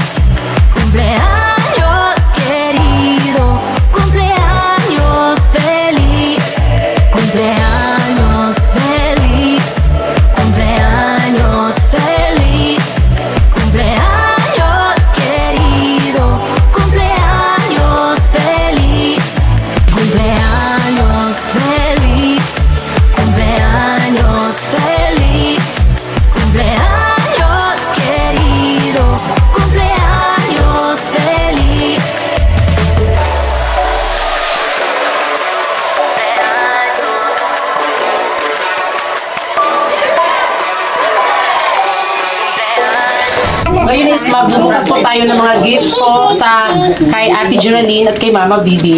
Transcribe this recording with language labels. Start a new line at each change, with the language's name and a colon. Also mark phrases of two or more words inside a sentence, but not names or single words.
Spanish: cumpleaños querido, cumpleaños feliz, cumpleaños feliz, cumpleaños feliz, cumpleaños querido, cumpleaños feliz, cumpleaños feliz. Cumpleaños feliz, cumpleaños querido, cumpleaños feliz.
Filipino: Ngayon is magbubukas po tayo ng mga gift po sa kay Ate Geraldine at kay Mama Bibi.